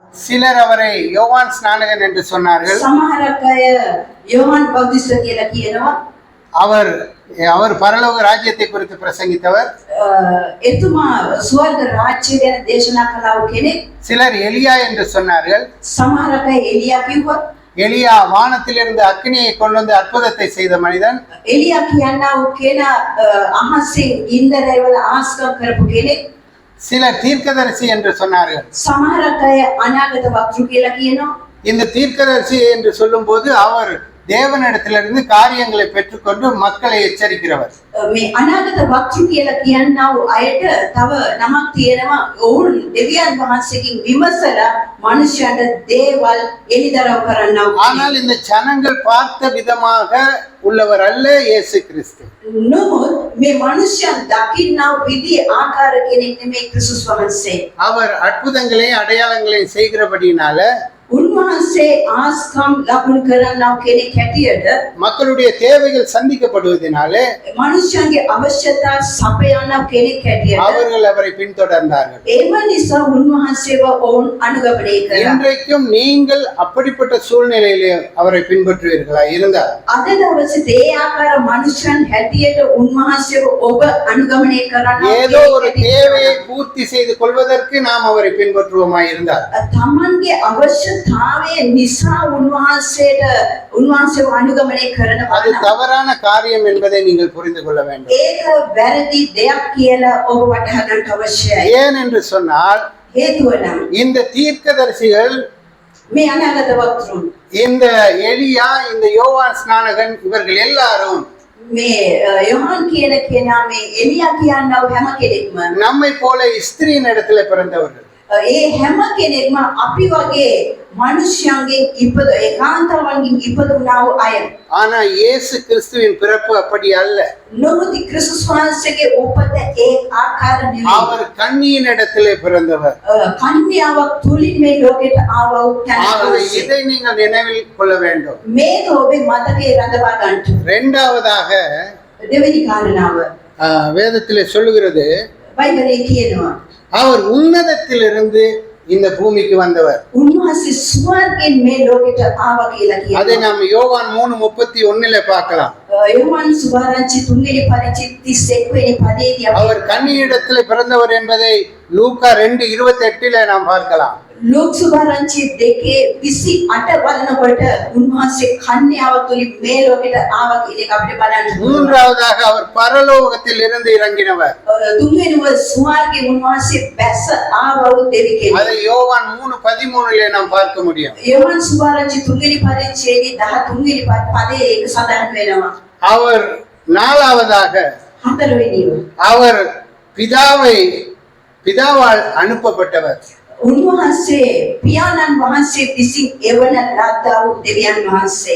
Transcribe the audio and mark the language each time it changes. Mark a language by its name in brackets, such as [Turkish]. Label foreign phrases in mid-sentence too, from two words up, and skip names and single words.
[Tamil] சிலர் அவரை யோவான் ஸ்நானகன் என்று சொன்னார்கள். [Sinhala] සමහරක් අය යෝහන් බෞද්ධිස්ත කියලා කියනවා. [Tamil] அவர் பரலோக ராஜ்யத்தை குறித்து பிரசங்கித்தவர். [Sinhala] එතුමා ස්වර්ග රාජ්‍ය ගැන දේශනා කළා කෙනෙක්. [Tamil] சிலர் எலியா என்று சொன்னார்கள். [Sinhala] සමහරක් අය එලියා කිව්වා. [Tamil] எலியா வானத்திலிருந்து அக்னியை கொண்டு வந்து அற்புதத்தை செய்த மனிதன். [Sinhala] එලියා කියනවා කෙනා අහසින් ඉන්දරේවල ආස්කම් කරපු කෙනෙක්. [Tamil] சிலர் தீர்க்கதரிசி என்று சொன்னார்கள். [Sinhala] සමහරක් අය අනාගත වක්තෘ කියලා කියනවා. [Tamil] இந்த தீர்க்கதரிசி என்று சொல்லும்போது அவர் தேவனிடத்திலிருந்து காரியங்களை பெற்றுக்கொண்டு மக்களை எச்சரிக்கிறவர். [Sinhala] මේ අනාගත වක්තෘ කියලා කියනවා අයට තව නමක් තියෙනවා. ඔවුන් දෙවියන් වහන්සේගෙන් විමසලා මනුෂ්‍යයන්ට දේවල් එලිදරව් කරනවා. [Tamil] ஆனால் இந்த ஜனங்கள் பார்த்த விதமாக உள்ளவர் அல்ல இயேசு கிறிஸ்து. [Sinhala] නමුත් මේ මනුෂ්‍යයන් දකින්නා විදිහ ආකාර කෙනෙක් නෙමෙයි ක්‍රිස්තුස් වහන්සේ. [Tamil] அவர் அற்புதங்களையும் அடையாளங்களையும் செய்கிறபடினால [Sinhala] උන්වහන්සේ ආස්කම් ලබන කරනවා කෙනෙක් හැටියට [Tamil] மக்களுடைய தேவைகள் சந்திக்கப்படுவதனால [Sinhala] මනුෂ්‍යයන්ගේ අවශ්‍යතා සපයන කෙනෙක් හැටියට [Tamil] அவர்கள் அவரை பின்தொடர்ந்தார்கள். [Sinhala] ඒම නිසා උන්වහන්සේව ඔවුන් අනුගමනය කළා. [Tamil] இன்றைக்கும் நீங்கள் அப்படிப்பட்ட சூழ்நிலையிலே அவரை பின்பற்றுவீர்களா இருந்தால் [Sinhala] අද දවසේ ඒ ආකාර මනුෂ්‍යයන් හැටියට උන්වහන්සේව ඔබ අනුගමනය කරනවා. [Tamil] ஏதோ ஒரு தேவையை பூர்த்தி செய்து கொள்வதற்கு நாம் அவரை பின்பற்றுவோமா இருந்தால் [Sinhala] තමන්ගේ අවශ්‍යතාවය නිසා උන්වහන්සේව අනුගමනය කරනවා. [Tamil] அது தவறான காரியம் என்பதை நீங்கள் புரிந்து கொள்ள வேண்டும். [Sinhala] ඒක වැරදි දෙයක් කියලා ඔබ වටහා ගන්න අවශ්‍යයි. [Tamil] ஏன் என்று சொன்னால் [Sinhala] හේතුව නම් [Tamil] இந்த தீர்க்கதரிசிகள் [Sinhala] මේ අනාගත වක්තෘන් [Tamil] இந்த எலியா இந்த யோவான் ஸ்நானகன் இவர்கள் எல்லாரும் [Sinhala] මේ යොහන් කියන කෙනා මේ එලියා කියනව හැම කෙනෙක්ම [Tamil] நம்மை போல ஸ்திரீயின் இடத்துல பிறந்தவர்கள். [Sinhala] ඒ හැම කෙනෙක්ම අපි වගේ මනුෂ්‍යයන්ගෙන් ඉපද ඒකාන්තවන්ගෙන් ඉපදුනා වූ අය. [Tamil] ஆனா இயேசு கிறிஸ்துவின் பிறப்பு அப்படி அல்ல. [Sinhala] නොමුත් ක්‍රිස්තුස් වහන්සේගේ උපත ඒ ආකාර නෙවෙයි. [Tamil] அவர் கன்னியின் இடத்திலே பிறந்தவர். [Sinhala] කන්‍යාවක් තුලින් මේ ලෝකෙට ආව වූ [Tamil] ஆகவே [Sinhala] කෙනෙක්. [Tamil] இதை நீங்கள் நினைவில் கொள்ள வேண்டும். [Sinhala] මේක ඔබේ මතකයේ රඳවා ගන්න. [Tamil] இரண்டாவதாக [Sinhala] දෙවෙනි කාරණාව [Tamil] வேதத்திலே சொல்லுகிறது [Sinhala] බයිබලයේ කියනවා [Tamil] அவர் உன்னதத்திலிருந்து இந்த பூமிக்கு வந்தவர். [Sinhala] උන්වහන්සේ ස්වර්ගයෙන් මේ ලෝකෙට ආවා කියලා [Tamil] அதை [Sinhala] කියනවා. [Tamil] நாம் யோவான் 3:31 பார்க்கலாம். [Sinhala] යොහන් සුභාරංචි 3 වෙනි පරිච්ඡේදයේ 31 වෙනි පදයේදී [Tamil] அவர் கன்னியிடத்தில் பிறந்தவர் என்பதை லூக்கா 2:28 நாம் பார்க்கலாம். [Sinhala] ලෝක සුභාරංචි 2:28 බලනකොට උන්වහන්සේ කන්‍යාව තුලින් මේ ලෝකෙට ආවා කියන එක අපිට බලන්න පුළුවන්. [Tamil] மூன்றாவதாக அவர் பரலோகத்தில் இருந்து இறங்கினவர். [Sinhala] තුන්වෙනිව ස්වර්ගයේ උන්වහන්සේ බැස ආවා වූ දෙවි කෙනෙක්. [Tamil] அதை யோவான் 3:13 நாம் பார்க்க முடியும். [Sinhala] යොහන් සුභාරංචි 3 වෙනි පරිච්ඡේදයේ 13 වෙනි පදයේ ඒක සඳහන් වෙනවා. [Tamil] அவர் நாலாவதாக [Sinhala] හතරවෙනිව [Tamil] அவர் பிதாவால் அனுப்பப்பட்டவர். [Sinhala] උන්වහන්සේ පියාණන් වහන්සේ විසින් එවන ලද්දා වූ දෙවියන් වහන්සේ.